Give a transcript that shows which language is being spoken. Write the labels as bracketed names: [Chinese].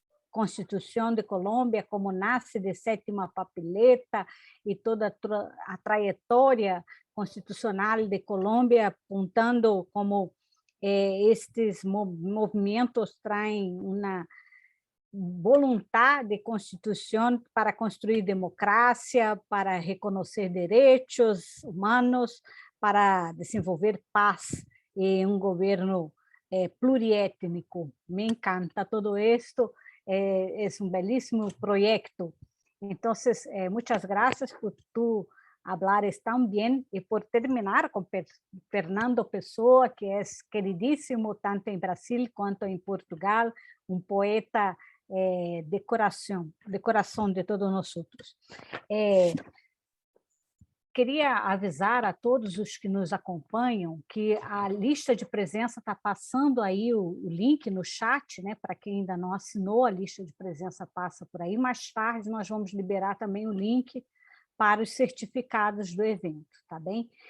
[Portuguese] Constituição de Colômbia, como nasce de sétima papeleta e toda a trajetória constitucional de Colômbia, apontando como estes movimentos trazem uma vontade de constituição para construir democracia, para reconhecer direitos humanos, para desenvolver paz e um governo pluriétnico. [Spanish] Me encanta todo isto. Es un belísimo proyecto. Entonces, muchas gracias por tú hablares tan bien y por terminar con Fernando Pessoa, que es queridísimo tanto en Brasil cuanto en Portugal, un poeta de corazón de todos nosotros. [Portuguese] Queria avisar a todos os que nos acompanham que a lista de presença está passando aí o link no chat, né? Para quem ainda não assinou, a lista de presença passa por aí. Mais tarde nós vamos liberar também o link para os certificados do evento, tá bem?